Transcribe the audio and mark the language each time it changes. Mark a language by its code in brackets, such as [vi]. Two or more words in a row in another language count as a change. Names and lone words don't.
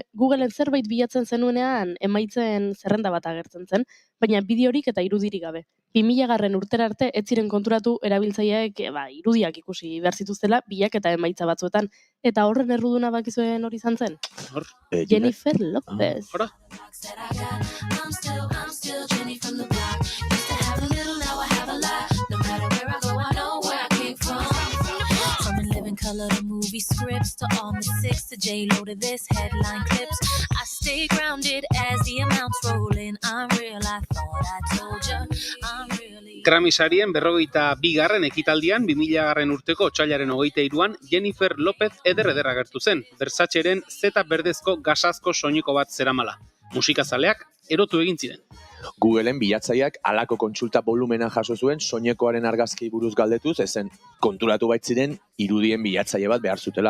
[eu] Googleen zerbait bilatzen zenuenean emaitzen zerrenda bat agertzen zen, baina bideorik eta irudirik gabe. 2000 urtera arte ez ziren konturatu erabiltzaileek irudiak ikusi behar zituztela bilaketa emaitza batzuetan. Eta horren erruduna bakizuen hori izan zen? Jennifer Lopez. Hora? [en] I'm still Jenny from the block. Used to have a little, now I have a lot. No matter where I go, I know where I came from. From In Living Color to movie scripts to all the six to J-Lo to this headline clips. I stay grounded as the amounts roll in. I'm real, I thought I told you. I'm really... [eu] Grammy sarien 42. ekitaldian 2000 urteko otsailaren 23an Jennifer Lopez eder agertu zen. Versacheren zeta berdezko gasazko soineko bat zeramala. Musikazaleak erotu egin ziren. Googleen bilatzaileak halako kontsulta volumena jaso zuen soinekoaren argazki buruz galdetuz, ezen konturatu baitziren irudien bilatzaile bat behar zutela.